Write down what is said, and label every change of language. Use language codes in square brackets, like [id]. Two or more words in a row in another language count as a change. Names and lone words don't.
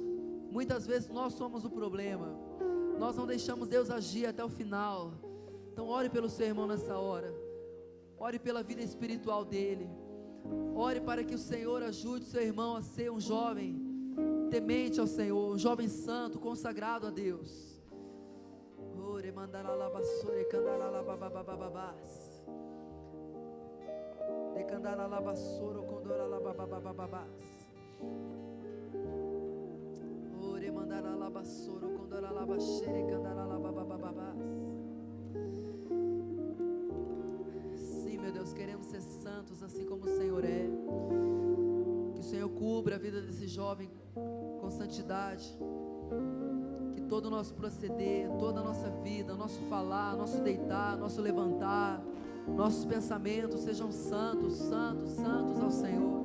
[pt] Muitas vezes nós somos o problema. Nós não deixamos Deus agir até o final. Então ore pelo seu irmão nessa hora. Ore pela vida espiritual dele. Ore para que o Senhor ajude o seu irmão a ser um jovem temente ao Senhor, um jovem santo, consagrado a Deus. Ore mandara la basore candara la bababababas. De candara la basoro condora la bababababas. Ore mandara la basoro condora la bashere candara la bababababas. Sim, meu Deus, queremos ser santos assim como o Senhor é. Que o Senhor cubra a vida desse jovem com santidade. Que todo o nosso proceder, toda a nossa vida, nosso falar, nosso deitar, nosso levantar, nossos pensamentos sejam santos, santos, santos ao Senhor.